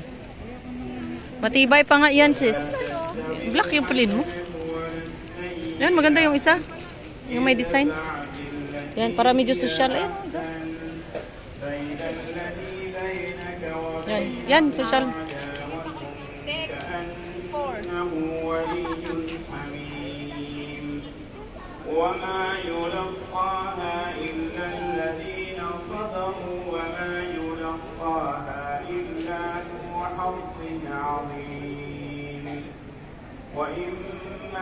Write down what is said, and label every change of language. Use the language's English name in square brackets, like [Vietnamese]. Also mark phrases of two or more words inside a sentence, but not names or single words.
[Filipino] Matibay pa nga yan, sis. Black yung pulin mo. Yan, maganda yung isa. Yung may design. Yan, para medyo social. Ayan, isa. Yan, social. [Arabic] وما يلقاها إلا الذين صبروا وما يلقاها إلا ذو حظ عظيم وإما